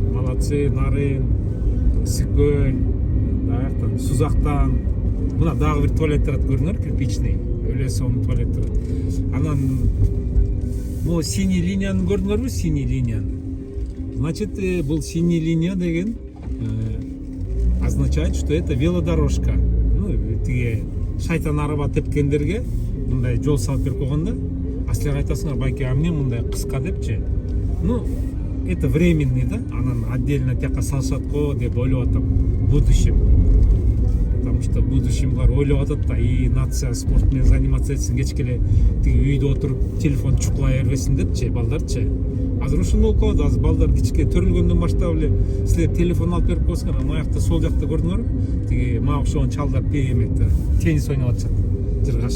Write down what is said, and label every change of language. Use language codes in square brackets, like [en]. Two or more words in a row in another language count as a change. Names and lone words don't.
[ky] Молодцы, нарын, Ысыккөл, даяктан, Сузактан. Мына дагы бир туалет турат, көрдүңөр, кирпичный. Өлө сонун туалет турат. Анан бул синий линияны көрдүңөрбү? Синий линияны. Значит, бул синий линия деген [ru] означает, что это велодорожка. [ky] Ну, тиги шайтан араба тепкендерге мындай жол салып берип койгондо, а силер айтасыңар, байке, а эмне мындай кыска депчи. [ru] Ну, это временный, да? [ky] Анан отдельно тияка салышат го деп ойлоп атам. [ru] В будущем. потому что в будущем [ky] булар ойлоп атат да, [ru] и нация [ky] спорт менен [ru] заниматься этсин, [ky] кечке эле тиги үйдө отуруп телефон чукулай бербесин депчи балдарчы. Азыр ошондой болуп калды. Азыр балдар кичке төрөлгөндөн баштап эле силер телефон алып берип коесуңар. Ана сол жакта көрдүңөрбү? Тиги мага окшогон чалдар эметти, теннис ойноп атышат, жыргашып.